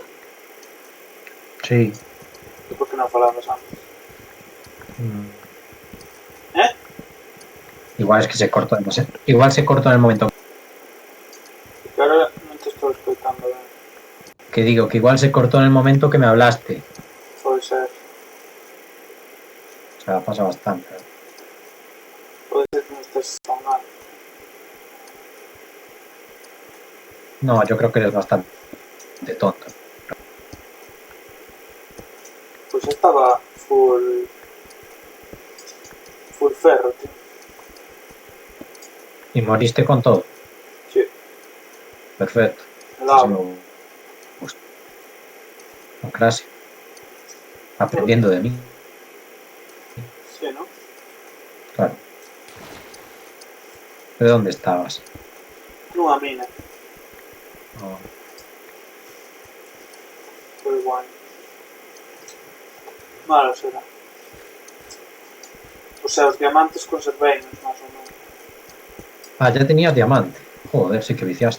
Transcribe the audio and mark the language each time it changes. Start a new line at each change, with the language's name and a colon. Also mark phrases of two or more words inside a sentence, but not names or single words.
Spanish: Sí.
Galician: E por que non falamos antes? Mm. Eh?
Spanish: Igual es que se cortó demasiado. Igual se cortó en el momento
Galician: Porque ahora non te estou escoitando ben.
Spanish: que digo, que igual se cortó en el momento que me hablaste.
Galician: Pode ser.
Spanish: O sea, pasa bastante.
Galician: Pode ser que non estés tan mal.
Spanish: No, yo creo que eres bastante tonto.
Galician: Pois estaba full... Full ferro, tío.
Spanish: Y moriste con todo. Sí. Perfecto. El Así me agua. gusta. Con clase. Aprendiendo de mí. Sí, ¿no? Claro. ¿De dónde estabas?
Galician: Nunha mina. Oh. Foi guai. Malo será. O sea, os diamantes conserveinos, máis ou menos.
Spanish: Ah, ya tenías diamante. Joder, sí que viciaste.